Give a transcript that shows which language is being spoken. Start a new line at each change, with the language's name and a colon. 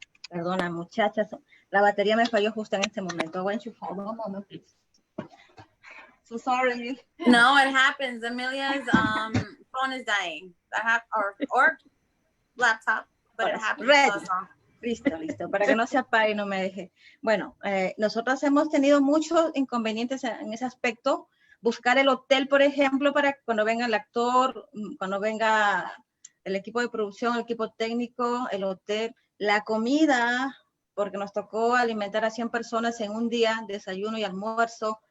Spanish: Perdona, muchachas, la batería me falló justo en este momento.
English: Why don't you hold on a moment, please? So sorry. No, it happens. Amelia's phone is dying. Or laptop, but it happens.
Spanish: Listo, para que no se apague y no me deje. Bueno, nosotros hemos tenido muchos inconvenientes en ese aspecto. Buscar el hotel, por ejemplo, para cuando venga el actor, cuando venga el equipo de producción, el equipo técnico, el hotel, la comida, porque nos tocó alimentar a 100 personas en un día, desayuno y almuerzo.